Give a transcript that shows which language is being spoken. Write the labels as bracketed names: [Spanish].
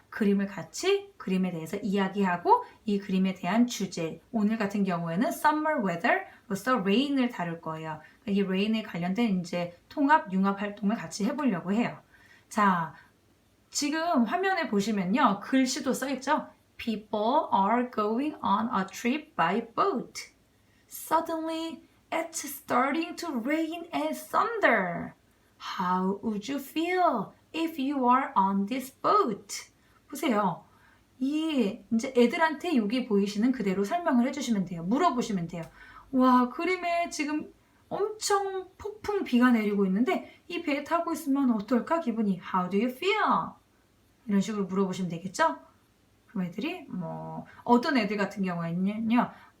[Korean] 그림을 같이 그림에 대해서 이야기하고 이 그림에 대한 주제, 오늘 같은 경우에는 summer weather로서 rain을 다룰 거예요. 이 rain에 관련된 이제 통합, 융합 활동을 같이 해보려고 해요. 자, 지금 화면에 보시면요. 글씨도 써있죠. [English] People are going on a trip by boat. Suddenly, it's starting to rain and thunder. How would you feel if you are on this boat? [Korean] 보세요. 이제 애들한테 여기 보이시는 그대로 설명을 해주시면 돼요. 물어보시면 돼요. 와, 그림에 지금 엄청 폭풍 비가 내리고 있는데 이 배에 타고 있으면 어떨까 기분이? [English] How do you feel? [Korean] 이런 식으로 물어보시면 되겠죠? 그럼 애들이 어떤 애들 같은 경우에는요.